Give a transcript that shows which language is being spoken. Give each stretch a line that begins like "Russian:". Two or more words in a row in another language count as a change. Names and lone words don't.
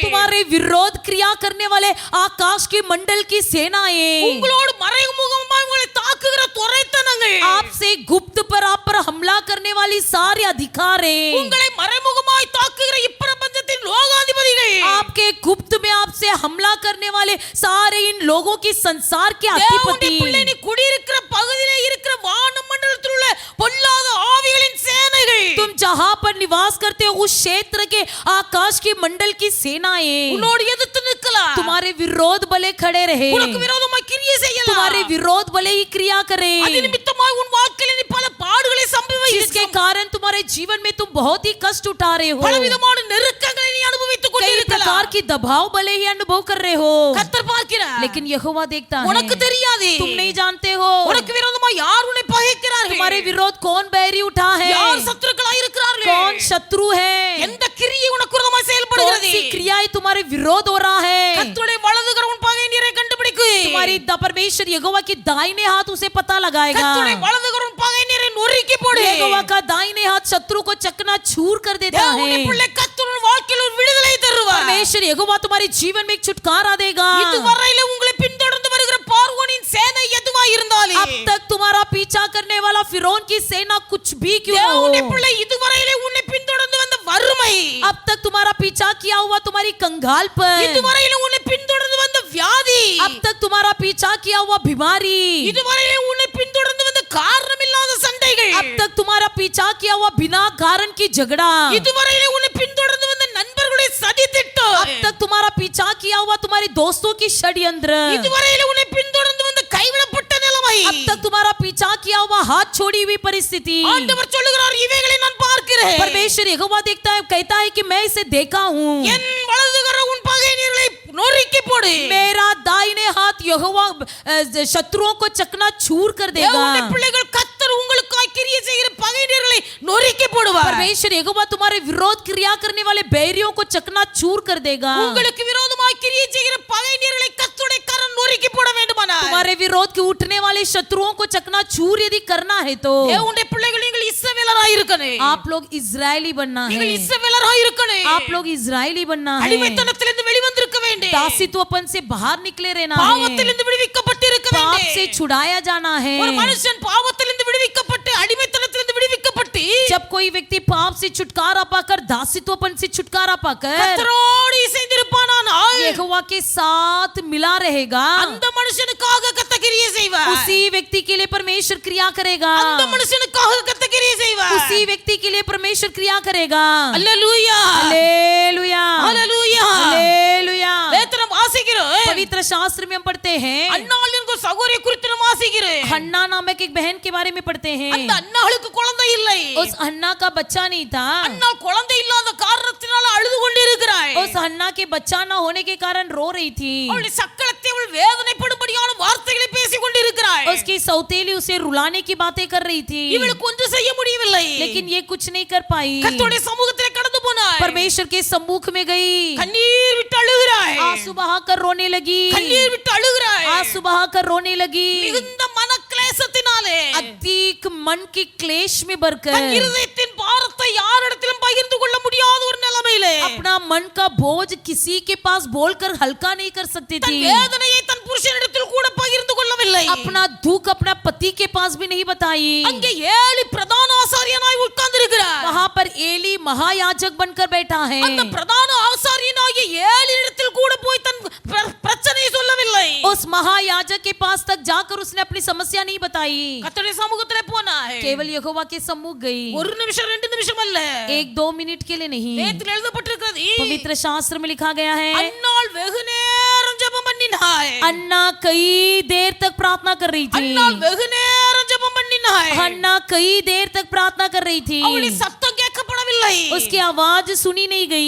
Hindi: तुम्हारे विरोध क्रिया करने वाले आकाश के मंडल की सेनाएं,
Tamil: உங்களோடு மறைமுகமாய் உங்களை தாக்குகிற துரைத்தனங்கள்,
Hindi: आपसे गुप्त पर आप पर हमला करने वाली सारे अधिकारें,
Tamil: உங்களை மறைமுகமாய் தாக்குகிற இப்பிரபஞ்சத்தின் லோகாதிபதிகள்,
Hindi: आपके गुप्त में आपसे हमला करने वाले सारे इन लोगों की संसार के
Tamil: தேவனுடைய பிள்ளை
Hindi: अधिपति,
Tamil: நீ குடியிருக்கிற பகுதியிலே இருக்கிற வானமண்டலத்தில் உள்ள பொல்லாத ஆவிகளின் சேனைகள்,
Hindi: तुम जहां पर निवास करते हो उस क्षेत्र के आकाश के मंडल की सेनाएं
Tamil: உன்னோடு எதிர்த்து நிற்கலாம்,
Hindi: तुम्हारे विरोध भले खड़े रहे,
Tamil: உனக்கு விரோதமாய் கிரியை செய்யலாம்.
Hindi: तुम्हारे विरोध भले ही क्रिया करे,
Tamil: அது நிமித்தமாய் உன் வாழ்க்கையில் நீ பல பாடுகளை
Hindi: जिसके कारण तुम्हारे जीवन में तुम बहुत ही कष्ट उठा रहे हो,
Tamil: பலவிதமான நெருக்கங்களை நீ அனுபவித்துக்
Hindi: कई प्रकार
Tamil: கொண்டிருக்கலாம்.
Hindi: की दबाव भले ही अनुभव कर रहे हो,
Tamil: கர்த்தர் பார்க்கிறார்,
Hindi: लेकिन यहोवा देखता
Tamil: உனக்கு
Hindi: है,
Tamil: தெரியாது
Hindi: तुम नहीं जानते हो
Tamil: உனக்கு விரோதமாய் யார் உன்னை பகைக்கிறார்கள்,
Hindi: तुम्हारे विरोध कौन बैरी उठा है,
Tamil: யார் சத்துருக்களாய் இருக்கிறார்கள்,
Hindi: कौन शत्रु है,
Tamil: எந்த கிரியை உனக்கு விரோதமாய்
Hindi: कौन
Tamil: செயல்படுகிறது.
Hindi: सी क्रियाएं तुम्हारे विरोध हो रहा है।
Tamil: கர்த்தருடைய வலதுகரம் உன் பகைஞரை கண்டுபிடிக்கும்.
Hindi: तुम्हारी परमेश्वर यहोवा की दाहिने हाथ उसे पता लगाएगा,
Tamil: கர்த்தருடைய வலதுகரம் உன் பகைஞரை நொறுக்கி போடு.
Hindi: यहोवा का दाहिने हाथ शत्रु को चकनाचूर कर देता
Tamil: தேவனுடைய
Hindi: है।
Tamil: பிள்ளை கர்த்தர் உன் வாழ்க்கையில் ஒரு விடுதலை தருவார்.
Hindi: परमेश्वर यहोवा तुम्हारे जीवन में एक छुटकारा देगा।
Tamil: இதுவரையில உங்களை பின்தொடர்ந்து வருகிற பார்வோனின் சேனை எதுவாய் இருந்தாலும்,
Hindi: अब तक तुम्हारा पीछा करने वाला फिरौन की सेना कुछ भी क्यों ना
Tamil: தேவனுடைய
Hindi: हो,
Tamil: பிள்ளை இதுவரையில உன்னை பின்தொடர்ந்து வந்த வறுமை,
Hindi: अब तक तुम्हारा पीछा किया हुआ तुम्हारी कंगालपन,
Tamil: இதுவரையில உன்னை பின்தொடர்ந்து வந்த வியாதி,
Hindi: अब तक तुम्हारा पीछा किया हुआ बीमारी,
Tamil: இதுவரையில உன்னை பின்தொடர்ந்து வந்த காரணமில்லாத சண்டைகள்,
Hindi: अब तक तुम्हारा पीछा किया हुआ बिना कारण की झगड़ा,
Tamil: இதுவரையில உன்னை பின்தொடர்ந்து வந்த நண்பர்களுடைய சதி திட்டம்,
Hindi: अब तक तुम्हारा पीछा किया हुआ तुम्हारे दोस्तों की षड्यंत्र,
Tamil: இதுவரையில உன்னை பின்தொடர்ந்து வந்த கைவிடப்பட்ட நிலைமை,
Hindi: अब तक तुम्हारा पीछा किया हुआ हाथ छोड़ी हुई परिस्थिति,
Tamil: ஆண்டவர் சொல்லுகிறார் இவைகளை நான் பார்க்கிறேன்.
Hindi: परमेश्वर यहोवा देखता है, कहता है कि मैं इसे देखा हूँ,
Tamil: என் வலதுகரம் உன் பகைஞர்களை நொறுக்கி போடு.
Hindi: मेरा दाहिने हाथ यहोवा शत्रुओं को चकनाचूर कर देगा।
Tamil: தேவனுடைய பிள்ளைகள் கர்த்தர் உங்களுக்காய் கிரியை செய்கிற பகைஞர்களை நொறுக்கி போடுவார்.
Hindi: परमेश्वर यहोवा तुम्हारे विरोध क्रिया करने वाले बैरियों को चकनाचूर कर देगा।
Tamil: உங்களுக்கு விரோதமாய் கிரியை செய்கிற பகைஞர்களை கர்த்தருடைய கரம் நொறுக்கி போட வேண்டுமானால்,
Hindi: तुम्हारे विरोध के उठने वाले शत्रुओं को चकनाचूर यदि करना है तो
Tamil: தேவனுடைய பிள்ளைகள் நீங்கள் இஸ்ரவேலராய் இருக்கணும்.
Hindi: आप लोग इजरायली बनना है,
Tamil: நீங்கள் இஸ்ரவேலராய் இருக்கணும்.
Hindi: आप लोग इजरायली बनना है,
Tamil: அடிமைத்தனத்திலிருந்து வெளிவந்திருக்க வேண்டும்.
Hindi: दासित्वपन से बाहर निकले रहना है,
Tamil: பாவத்திலிருந்து விடுவிக்கப்பட்டிருக்க
Hindi: पाप
Tamil: வேண்டும்.
Hindi: से छुड़ाया जाना है।
Tamil: ஒரு மனுஷன் பாவத்திலிருந்து விடுவிக்கப்பட்டு அடிமைத்தனத்திலிருந்து விடுவிக்கப்பட்டு
Hindi: जब कोई व्यक्ति पाप से छुटकारा पाकर दासित्वपन से छुटकारा पाकर
Tamil: கர்த்தரோடு இசைந்திருப்பானானால்,
Hindi: यहोवा के साथ मिला रहेगा,
Tamil: அந்த மனுஷனுக்காக கர்த்தர் கிரியை செய்வார்.
Hindi: उसी व्यक्ति के लिए परमेश्वर क्रिया करेगा,
Tamil: அந்த மனுஷனுக்காக கர்த்தர் கிரியை செய்வார்.
Hindi: उसी व्यक्ति के लिए परमेश्वर क्रिया करेगा।
Tamil: அல்லேலூயா,
Hindi: हालेलुया,
Tamil: அல்லேலூயா.
Hindi: हालेलुया।
Tamil: வேதனம் வாசிக்கிறோம்.
Hindi: पवित्र शास्त्र में हम पढ़ते हैं,
Tamil: அன்னாள் என்கிற சகோதரி குறித்து நாம் வாசிக்கிறோம்.
Hindi: हन्ना नामक एक बहन के बारे में पढ़ते हैं।
Tamil: அந்த அன்னாளுக்கு குழந்தை இல்லை.
Hindi: उस हन्ना का बच्चा नहीं था,
Tamil: அன்னாள் குழந்தை இல்லாத காரணத்தினால அழுது கொண்டிருக்கிறாள்.
Hindi: उस हन्ना के बच्चा न होने के कारण रो रही थी,
Tamil: அவளுடைய சக்களத்தை அவள் வேதனைப்படும்படியான வார்த்தைகளை பேசிக் கொண்டிருக்கிறாள்.
Hindi: उसकी सौतेली उसे रुलाने की बातें कर रही थी,
Tamil: இவளுக்கு ஒன்றும் செய்ய முடியவில்லை.
Hindi: लेकिन ये कुछ नहीं कर पाई।
Tamil: கர்த்தருடைய சமூகத்திலே கடந்து போனாள்.
Hindi: परमेश्वर के सम्मुख में गई,
Tamil: கண்ணீர் விட்டு அழுகிறாள்.
Hindi: आंसू बहाकर रोने लगी,
Tamil: கண்ணீர் விட்டு அழுகிறாள்.
Hindi: आंसू बहाकर रोने लगी,
Tamil: மிகுந்த மனக்லேசத்தினாலே
Hindi: अधिक मन की क्लेश में
Tamil: தன்
Hindi: भरकर,
Tamil: இருதயத்தின் பாரத்தை யாரிடத்திலும் பகிர்ந்து கொள்ள முடியாத ஒரு நிலைமையிலே முடியவில்லை.
Hindi: अपना मन का बोझ किसी के पास बोलकर हल्का नहीं कर सकती
Tamil: தன்
Hindi: थी.
Tamil: வேதனையை தன் புருஷனிடத்தில் கூட பகிர்ந்து கொள்ளவில்லை.
Hindi: अपना दुख अपना पति के पास भी नहीं बताई.
Tamil: அங்கே ஏலி பிரதான ஆசாரியனாய் உட்கார்ந்திருக்கிறார்.
Hindi: वहां पर एली महायाजक बनकर बैठा है.
Tamil: அந்த பிரதான ஆசாரியனாகிய ஏலியிடத்தில் கூட போய் தன் பிரச்சனையை சொல்லவில்லை.
Hindi: उस महायाजक के पास तक जाकर उसने अपनी समस्या नहीं बताई.
Tamil: கர்த்தருடைய சமூகத்திலே போனாய்.
Hindi: केवल यहोवा के सम्मुख गई.
Tamil: ஒரு நிமிஷம் 2 நிமிஷம் அல்ல.
Hindi: 1-2 मिनट के लिए नहीं.
Tamil: வேதத்தில் எழுதப்பட்டிருக்கிறது.
Hindi: पवित्र शास्त्र में लिखा गया है,
Tamil: அன்னாள் வெகு நேரம் ஜெபம் பண்ணினாய்.
Hindi: अन्ना कई देर तक प्रार्थना कर रही थी.
Tamil: அன்னாள் வெகு நேரம் ஜெபம் பண்ணினாய்.
Hindi: अन्ना कई देर तक प्रार्थना कर रही थी.
Tamil: அவளுடைய சத்தம் கேட்கப்படவில்லை.
Hindi: उसकी आवाज सुनी नहीं गई.